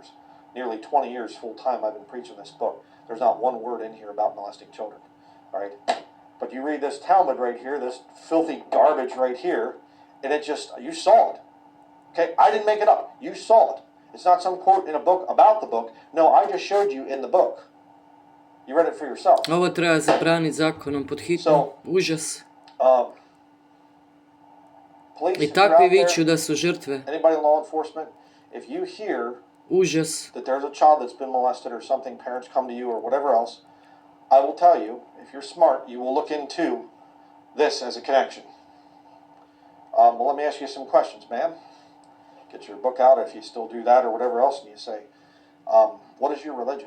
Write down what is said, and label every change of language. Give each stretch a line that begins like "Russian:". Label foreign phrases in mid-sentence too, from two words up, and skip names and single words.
English: Nearly 20 years full time I've been preaching this book. There's not one word in here about molesting children. All right? But you read this Talmud right here, this filthy garbage right here, and it just, you saw it. Okay? I didn't make it up. You saw it. It's not some quote in a book about the book. No, I just showed you in the book. You read it for yourself.
Croatian: Ovo treba zabraniti zakonom pod hitno. Užas.
English: Police,
Croatian: I takvi viču da su žrtve.
English: Anybody in law enforcement, if you hear
Croatian: Užas.
English: that there's a child that's been molested or something, parents come to you or whatever else, I will tell you, if you're smart, you will look into this as a connection. Well, let me ask you some questions, ma'am. Get your book out if you still do that or whatever else, and you say, what is your religion?